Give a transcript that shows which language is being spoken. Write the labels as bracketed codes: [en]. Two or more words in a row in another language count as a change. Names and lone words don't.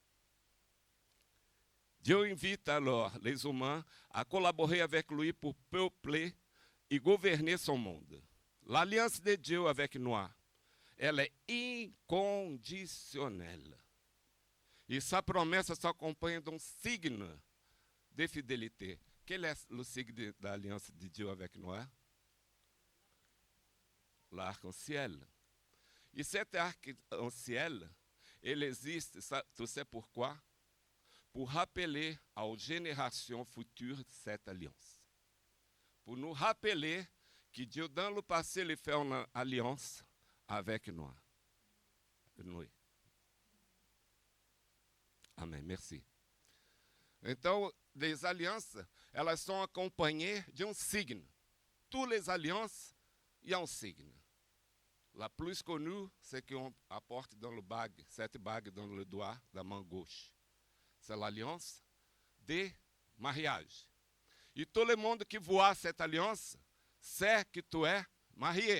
[fr] Dieu invite alors les humains à collaborer avec lui pour peupler et gouverner son monde. L'alliance de Dieu avec Noé, elle est inconditionnelle. [pt] E sa promessa s'acompanha de um [fr] signe de fidélité. Quel est le signe [pt] da aliança [fr] de Dieu avec Noé? L'arc-en-ciel. E cet arc-en-ciel, [pt] ele existe, [fr] tu sais pourquoi? Pour rappeler aux générations futures cette alliance. Pour nous rappeler que Dieu, dans le passé, il fait une alliance avec Noé. Amém, merci. Então, les alliances, [pt] elas são acompanhées de um signe. [fr] Toutes les alliances, il y a un signe. La plus connue, c'est qu'on apporte dans le bague, cette bague dans le doigt de la main gauche. C'est l'alliance de mariage. E tout le monde qui voit cette alliance sait que tu es marié.